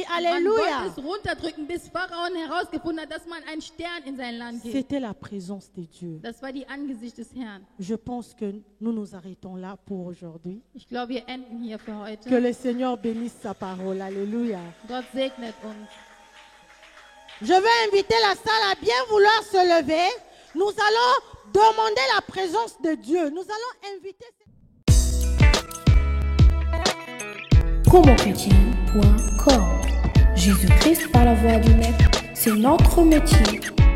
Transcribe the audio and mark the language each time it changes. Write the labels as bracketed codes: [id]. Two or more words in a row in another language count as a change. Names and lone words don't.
[de] Man [fr] Alléluia. [de] wollte es runterdrücken, bis Pharaon herausgefunden hat, dass man einen Stern in sein Land gibt. [fr] C'était la présence de Dieu. [de] Das war die Angesicht des Herrn. [fr] Je pense que nous nous arrêtons là pour aujourd'hui. [de] Ich glaube, wir enden hier für heute. [fr] Que le Seigneur bénisse sa parole. Alléluia. [de] Gott segnet uns. [fr] Je vais inviter la salle à bien vouloir se lever. Nous allons demander la présence de Dieu. Nous allons inviter... Promochrétien.com. Jésus-Christ par la voix du Maître, c'est notre métier.